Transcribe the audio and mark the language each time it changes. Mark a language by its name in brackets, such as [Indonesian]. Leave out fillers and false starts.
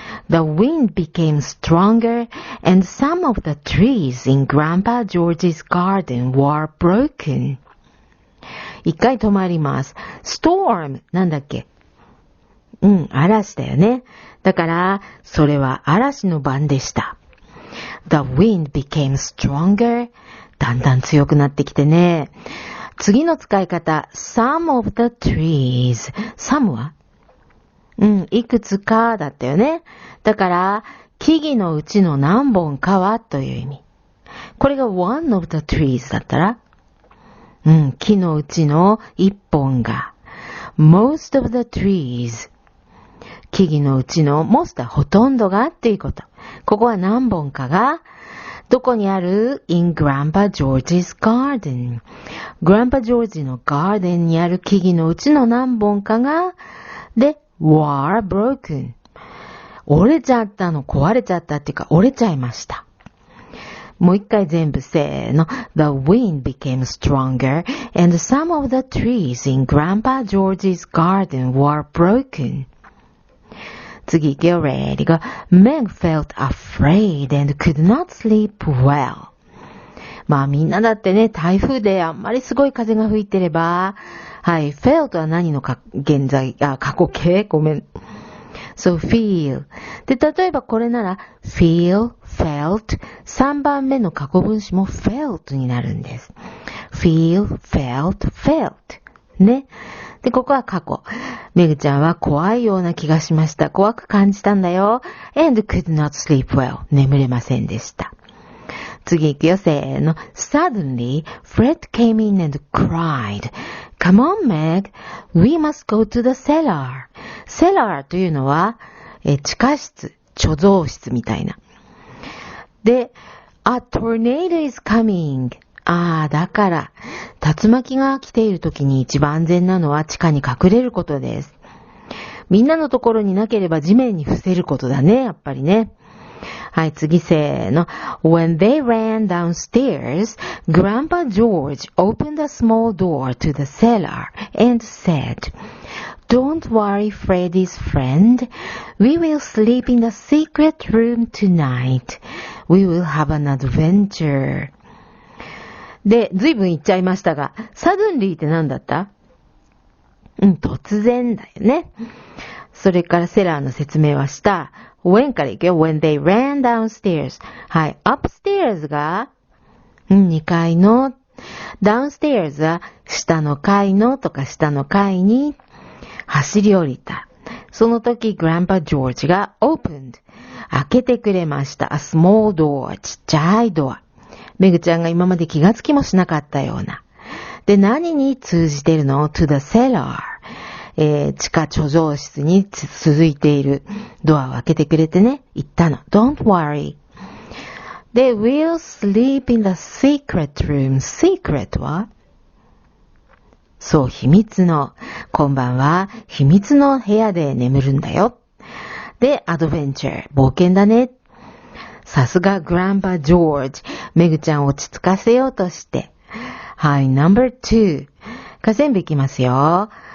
[English] The wind became stronger and some of the trees in Grandpa George's garden were broken. [Japanese] 一回止まります。 storm なんだっけ？嵐だよね。だから、それは嵐の晩でした。 [English] The wind became stronger. [Japanese] だんだん強くなってきてね。次の使い方、 [English] some of the trees。 [Japanese] some はいくつかだったよね。だから、木々のうちの何本かはという意味。これが [English] one of the trees [Japanese] だったら、木のうちの一本が。 [English] most of the trees。 [Japanese] 木々のうちの most はほとんどがっていうこと。ここは何本かが、どこにある ? [English] in Grandpa George's garden。 [Japanese] Grandpa George のガーデンにある木々のうちの何本かが、で、 [English] were broken。 [Japanese] 折れちゃったの、壊れちゃったっていうか、折れちゃいました。もう一回全部せーの。 [English] The wind became stronger and some of the trees in Grandpa George's garden were broken. [Japanese] 次行くよ、 [English] ready go. Meg felt afraid and could not sleep well. [Japanese] まあみんなだってね、台風であんまりすごい風が吹いてれば、はい、felt は何の過去形ごめん。 [English] So feel. [Japanese] で、例えばこれなら feel, felt 3番目の過去分詞も felt になるんです。 feel, felt, felt ね。で、ここは過去。めぐちゃんは怖いような気がしました。怖く感じたんだよ。 [English] and could not sleep well. [Japanese] 眠れませんでした。次行くよ、せーの。 [English] Suddenly, Fred came in and cried. Come on, Meg. We must go to the cellar. [Japanese] cellar というのは、地下室、貯蔵室みたいな。 [English] で、A tornado is coming. [Japanese] だから、竜巻が来ている時に一番安全なのは地下に隠れることです。みんなのところになければ地面に伏せることだね、やっぱりね。はい、次せーの。 [English] When they ran downstairs, Grandpa George opened a small door to the cellar and said, Don't worry, Freddy's friend. We will sleep in the secret room tonight. We will have an adventure. [Japanese] で、ずいぶん言っちゃいましたが、suddenly って何だった？突然だよね。それからセラーの説明はした。 when からいくよ。 [English] when they ran downstairs. [Japanese] はい。 upstairs が、2階の、downstairs は下の階のとか下の階に走り降りた。その時、Grandpa George が opened. 開けてくれました。 [English] a small door. [Japanese] ちっちゃいドア。めぐちゃんが今まで気がつきもしなかったような。で、何に通じているの？ [English] to the cellar。 [Japanese] 地下貯蔵室に続いているドアを開けてくれてね、言ったの。 [English] Don't worry. で、we'll sleep in the secret room. [Japanese] secret は？そう、秘密の。今晩は秘密の部屋で眠るんだよ。で、adventure。冒険だね。さすがグランパジョージ。めぐちゃん落ち着かせようとして。はい、No.2。全部いきますよ。